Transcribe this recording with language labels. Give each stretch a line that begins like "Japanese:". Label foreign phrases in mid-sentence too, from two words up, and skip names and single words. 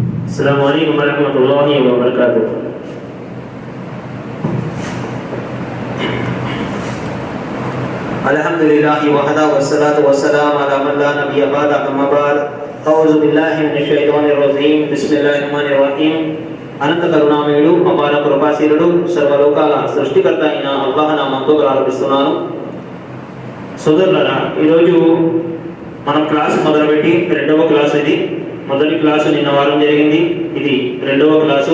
Arabic: السلام عليكم ورحمة الله وبركاته الحمد لله وحده والصلاة والسلام على من لا نبي بعده أما بعد. أعوذ بالله من الشيطان الرجيم بسم الله الرحمن الرحيم.
Telugu: అనంత కరుణామయుడు అపార కృపాశీలుడు సర్వలోకాల సృష్టికర్త అయిన అల్లాహ్ నామంతో ప్రారంభిస్తున్నాను. సోదరులారా, ఈరోజు మనం క్లాస్ మొదలుపెట్టి రెండవ క్లాస్ ఇది. మొదటి క్లాసు నిన్న వారం జరిగింది, ఇది రెండవ క్లాసు.